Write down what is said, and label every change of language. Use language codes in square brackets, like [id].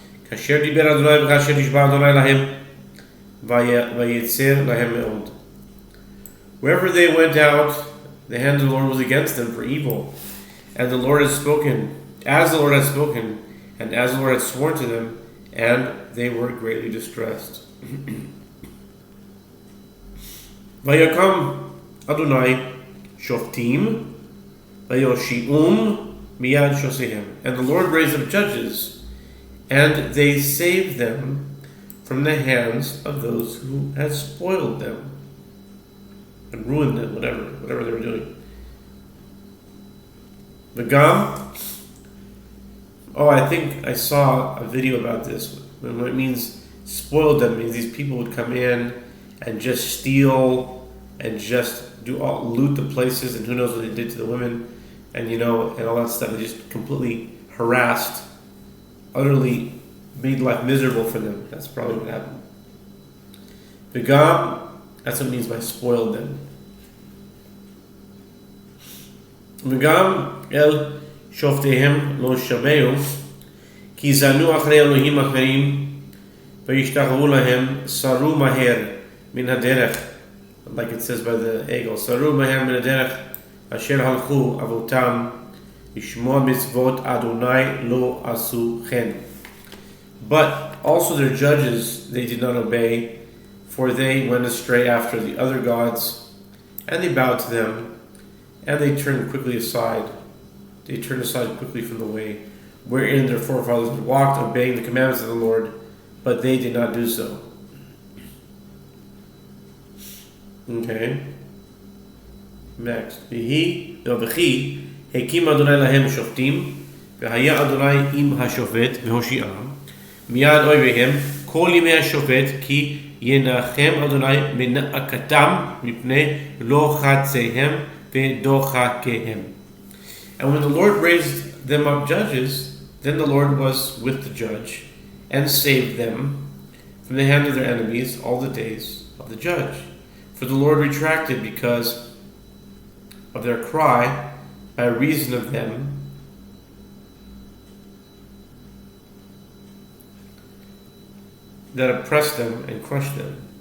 [he] כאשר דיבר אדוני וכאשר נשבע אדוני להם ויצר להם מאוד. [en] Wherever they went out, the hand of the Lord was against them for evil. And the Lord had spoken, as the Lord had spoken, and as the Lord had sworn to them, and they were greatly distressed. [he] ויקם אדוני שופטים ויושיעום מיד שosiהם. [en] And the Lord raised up judges, and they saved them from the hands of those who had spoiled them and ruined them, whatever they were doing. V'gam, I think I saw a video about this. When it means spoiled them, it means these people would come in and just steal and just loot the places, and who knows what they did to the women, and and all that stuff. They just completely harassed, utterly made life miserable for them. That's probably what happened. V'gam, that's what it means by spoiled them. [he] וגם אל שופטיהם לא שמעו, כי זנו אחרי אלוהים אחרים, וישתחוו להם, סרו מהר מן הדרך, [en] like it says by the eagle, [he] סרו מהר מן הדרך, אשר הלכו אבותם, לשמוע מצוות אדוני לא עשו כן. [en] But also their judges they did not obey, for they went astray after the other gods, and they bowed to them, and they turned quickly aside. They turned aside quickly from the way wherein their forefathers had walked, obeying the commandments of the Lord, but they did not do so. Okay. Next. [he] וכי הקים אדוני להם שופטים, והיה אדוני עם השופט והושיעם, מיד אויביהם כל ימי השופט, כי ינחם אדוני מנאקתם מפני לוחציהם ודוחקיהם. [en] And when the Lord raised them up judges, then the Lord was with the judge and saved them from the hand of their enemies all the days of the judge. For the Lord retracted because of their cry by reason of them that oppressed them and crushed them.